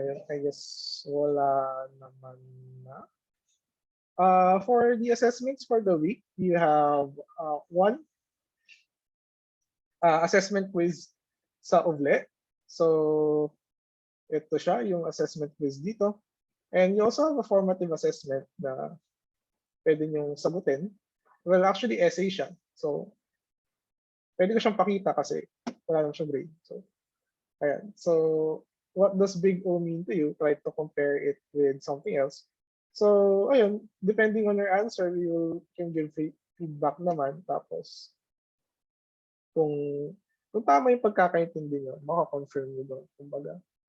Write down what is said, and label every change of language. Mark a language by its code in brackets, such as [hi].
[en] I guess [tl] wala naman na. [en] For the assessments for the week, you have one assessment quiz sa UVLE. [tl] So, ito siya, yung assessment quiz dito. [en] And you also have a formative assessment [tl] na pwede nyo sagutin. [en] Well, actually, essay siya. [tl] So, pwede ko siyang pakita kasi wala lang siyang grade. So, ayan. [en] So, what does big O mean to you? Try to compare it with something else. So, ayun, depending on your answer, you can give feedback naman. [tl] Tapos, kung tama yung pagkakaintindi nyo, makakonfirm nyo doon. Kumbaga.